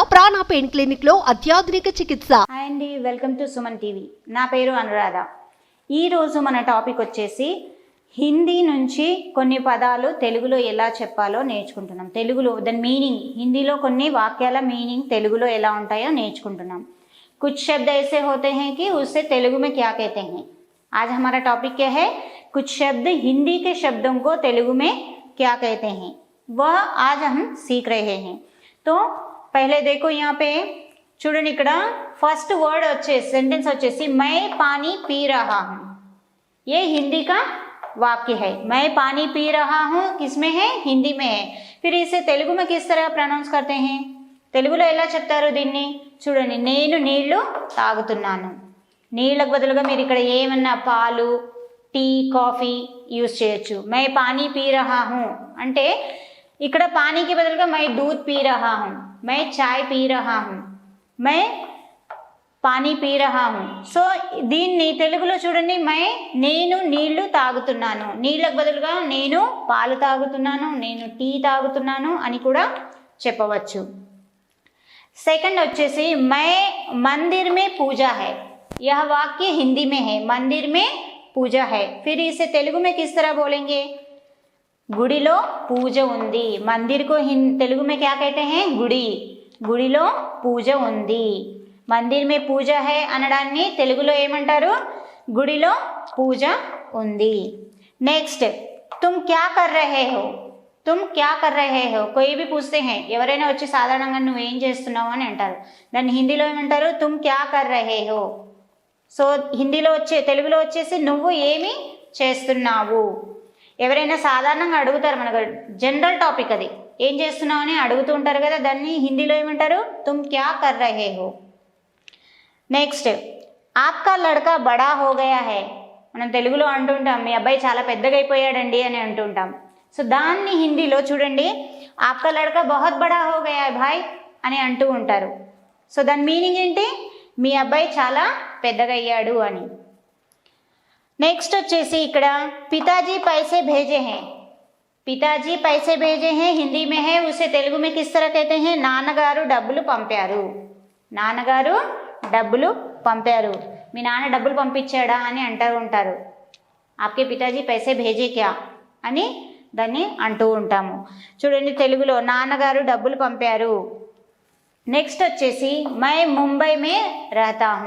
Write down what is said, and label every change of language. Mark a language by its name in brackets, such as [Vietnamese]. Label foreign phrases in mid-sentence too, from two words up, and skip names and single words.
[Telugu] ప్రాణ పెయిన్ క్లినిక్ లో అత్యాధునిక చికిత్స. హాయ్ అండి, వెల్కమ్ టు సుమన్ టీవీ. నా పేరు అనురాధ. ఈరోజు మన టాపిక్ వచ్చేసి హిందీ నుంచి కొన్ని పదాలు తెలుగులో ఎలా చెప్పాలో నేర్చుకుంటున్నాం. తెలుగులో దాని మీనింగ్, హిందీలో కొన్ని వాక్యాల మీనింగ్ తెలుగులో ఎలా ఉంటాయో నేర్చుకుంటున్నాం. [Hindi] कुछ शब्द ऐसे होते हैं कि उससे तेलुगु में क्या कहते हैं. आज हमारा टॉपिक क्या है? कुछ शब्द हिंदी के शब्दों को तेलुगु में क्या कहते हैं, वह आज हम सीख रहे हैं. तो पहले देखो यहाँ पे [Telugu] చూడండి, ఇక్కడ ఫస్ట్ వర్డ్ వచ్చేసి [Hindi] सेंटेंस వచ్చేసి मैं पानी पी रहा हूँ. ये हिंदी का वाक्य है. मैं पानी पी रहा हूँ किसमें है? हिंदी में है. फिर इसे तेलुगु में किस तरह प्रोनाउंस करते हैं? [Telugu] తెలుగులో ఎలా చెప్తారు దీన్ని? చూడండి, నేను నీళ్లు తాగుతున్నాను. నీళ్ళకు బదులుగా మీరు ఇక్కడ ఏమన్నా పాలు, టీ, కాఫీ యూజ్ చేయొచ్చు. [Hindi] मैं पानी पी रहा हूँ [Telugu] అంటే ఇక్కడ పానీకి బదులుగా [Hindi] मैं दूध पी रहा हूँ, मैं चाय पी रहा हूँ, मैं पानी पी रहा हूँ. [Telugu] సో దీన్ని తెలుగులో చూడండి, నేను నీళ్లు తాగుతున్నాను. నీళ్ళకు బదులుగా నేను పాలు తాగుతున్నాను, నేను టీ తాగుతున్నాను అని కూడా చెప్పవచ్చు. [Hindi] सेकंड వచ్చేసి मैं मंदिर में पूजा है. यह वाक्य हिंदी में है. मंदिर में पूजा है. फिर इसे तेलुगु में किस तरह बोलेंगे? [Telugu] గుడిలో పూజ ఉంది. [Hindi] मंदिर को तेलुगु में क्या कहते हैं? [Telugu] గుడి. గుడిలో పూజ ఉంది. [Hindi] मंदिर में पूजा है [Telugu] అనడాన్ని తెలుగులో ఏమంటారు? గుడిలో పూజ ఉంది. నెక్స్ట్, [Hindi] तुम क्या कर रहे हो? तुम क्या कर रहे हो? कोई भी पूछते हैं, [Telugu] ఎవరైనా వచ్చి సాధారణంగా నువ్వు ఏం చేస్తున్నావు అని అంటారు. దాన్ని హిందీలో ఏమంటారు? [Hindi] तुम क्या कर रहे हो. [Telugu] సో హిందీలో తెలుగులో వచ్చేసి నువ్వు ఏమి చేస్తున్నావు. ఎవరైనా సాధారణంగా అడుగుతారు, మనకు జనరల్ టాపిక్ అది, ఏం చేస్తున్నావు అని అడుగుతూ ఉంటారు కదా, దాన్ని హిందీలో ఏమంటారు? [Hindi] तुम क्या कर रहे हो. నెక్స్ట్, आपका लड़का बड़ा हो गया है. [Telugu] మనం తెలుగులో అంటుంటాం, మీ అబ్బాయి చాలా పెద్దగా అయిపోయాడండి అని అంటుంటాం. సో దాన్ని హిందీలో చూడండి, [Hindi] आपका लड़का बहुत बड़ा हो गया है भाई [Telugu] అని అంటూ ఉంటారు. సో దాని మీనింగ్ ఏంటి? మీ అబ్బాయి చాలా పెద్దగా అయ్యాడు అని. నెక్స్ట్ వచ్చేసి ఇక్కడ [Hindi] पिताजी पैसे भेजे है. पिताजी पैसे भेजे है हिंदी में है, उसे तेलुगु में किस तरह कहते हैं? [Telugu] నాన్నగారు డబ్బులు పంపారు. నాన్నగారు డబ్బులు పంపారు. మీ నాన్న డబ్బులు పంపించాడా అని అంటూ ఉంటారు. [Hindi] आपके पिताजी पैसे भेजे क्या [Telugu] అని దాన్ని అంటూ ఉంటాము. చూడండి, తెలుగులో నాన్నగారు డబ్బులు పంపారు. నెక్స్ట్ వచ్చేసి [Hindi] मैं मुंबई में रहता हूँ.